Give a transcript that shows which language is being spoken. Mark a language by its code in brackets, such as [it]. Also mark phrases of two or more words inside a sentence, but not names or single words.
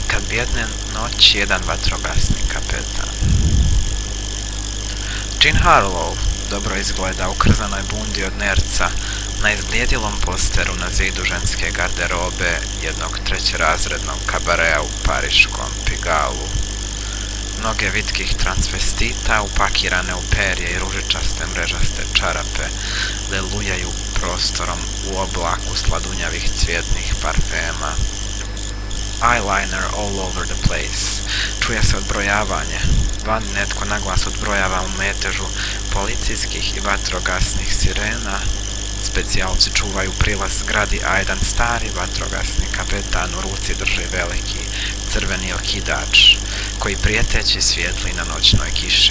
[hr] Jedne noći jedan vatrogasni kapetan. Jean Harlow dobro izgleda u krzanoj bundi od nerca na izblijedilom posteru na zidu ženske garderobe jednog trećerazrednog kabarea u pariškom Pigalu. Noge vitkih transvestita upakirane u perje i ružičaste mrežaste čarape lelujaju prostorom u oblaku sladunjavih cvjetnih parfema. [en] Eyeliner all over the place. [hr] Čuje se odbrojavanje. Van netko naglas odbrojava u metežu policijskih i vatrogasnih sirena. Specijalci čuvaju prilaz zgradi, a jedan stari vatrogasni kapetan u ruci drži veliki crveni okidač, koji prijeteći svijetli na noćnoj kiši.